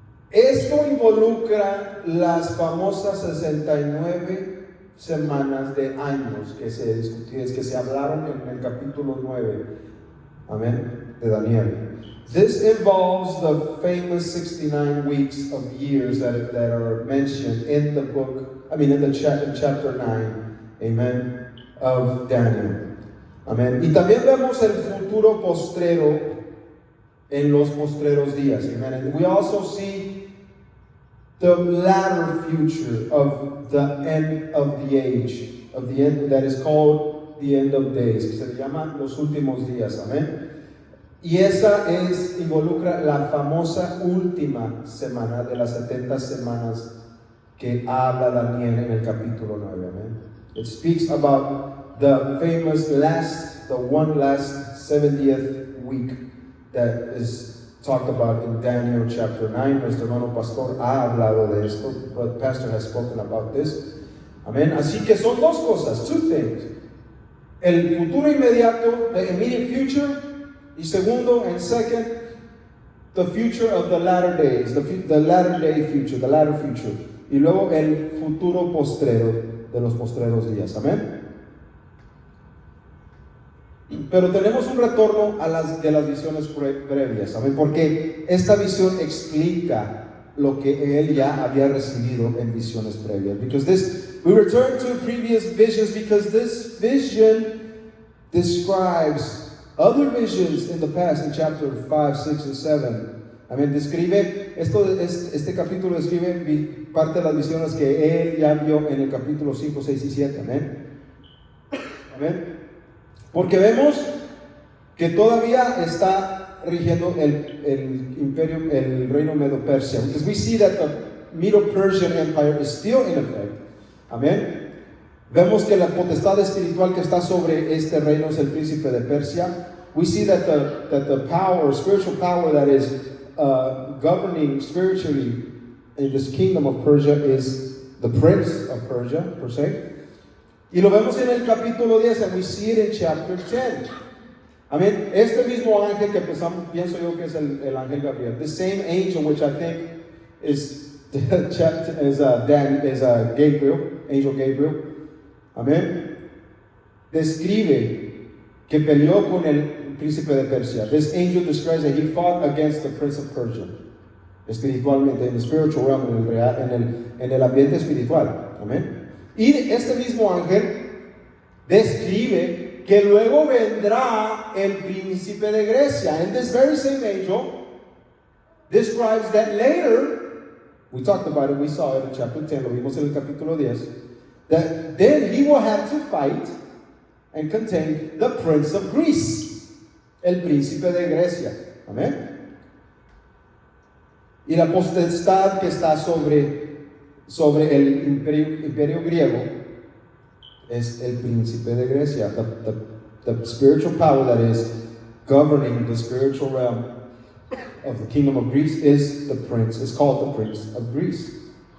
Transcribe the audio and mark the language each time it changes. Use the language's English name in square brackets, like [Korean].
[Spanish] Esto involucra las famosas 69 semanas de años que se hablaron en el capítulo 9, amén, de Daniel. [English] This involves the famous 69 weeks of years that are mentioned in the book, in chapter 9, amen, of Daniel. Amen. [Spanish] Y también vemos el futuro postrero en los postreros días. [English] Amen. And we also see the latter future of the end of the age, of the end that is called the end of days, [Spanish] que se llama los últimos días. Amén. Y esa involucra la famosa última semana de las 70 semanas que habla Daniel en el capítulo 9. [English] Amen. It speaks about the famous the one last 70th week that is talked about in Daniel chapter 9. [Spanish] Nuestro hermano pastor ha hablado de esto. [English] The pastor has spoken about this. [Spanish] Amen. Así que son dos cosas, [English] two things. [Spanish] El futuro inmediato, [English] the immediate future. [Spanish] Y segundo, [English] and second, the future of the latter days, the latter day future, the latter future. [Spanish] Y luego el futuro postrero de los postreros días. Amén. Pero tenemos un retorno de las visiones previas. Amén. Porque esta visión explica lo que él ya había recibido en visiones previas. [English] We return to previous visions because this vision describes other visions in the past, in chapter 5, 6, and 7. [Spanish] Amén. Este capítulo describe parte de las visiones que él ya vio en el capítulo 5, 6 y 7. Amén. Amén. Porque vemos que todavía está rigiendo el imperio, el reino Medo-Persia. [English] Because we see that the Medo-Persian Empire is still in effect. [Spanish] Amén. Vemos que la potestad espiritual que está sobre este reino es el príncipe de Persia. [English] We see that the power, spiritual power that is governing spiritually in this kingdom of Persia is the prince of Persia, per se. [Spanish] Y lo vemos en el capítulo 10, [English] and we see it in chapter 10. [Spanish] Amén. Este mismo ángel que pienso yo que es el ángel Gabriel, [English] the same angel which I think is Gabriel, angel Gabriel. [Spanish] Amén. Describe que peleó con el príncipe de Persia. [English] This angel describes that he fought against the prince of Persia. [Spanish] Espiritualmente, en el [English] spiritual realm, [Spanish] en el ambiente espiritual. Amén. Y este mismo ángel describe que luego vendrá el príncipe de Grecia. [English] And this very same angel describes that later, we talked about it, we saw it in chapter 10, [Spanish] lo vimos en el capítulo 10, [English] that then he will have to fight and contain the prince of Greece, [Spanish] el príncipe de Grecia. [English] Amén. [Spanish] Y la potestad que está sobre el imperio griego es el príncipe de Grecia. [English] The spiritual power that is governing the spiritual realm of the kingdom of Greece is the prince. It's called the Prince of Greece.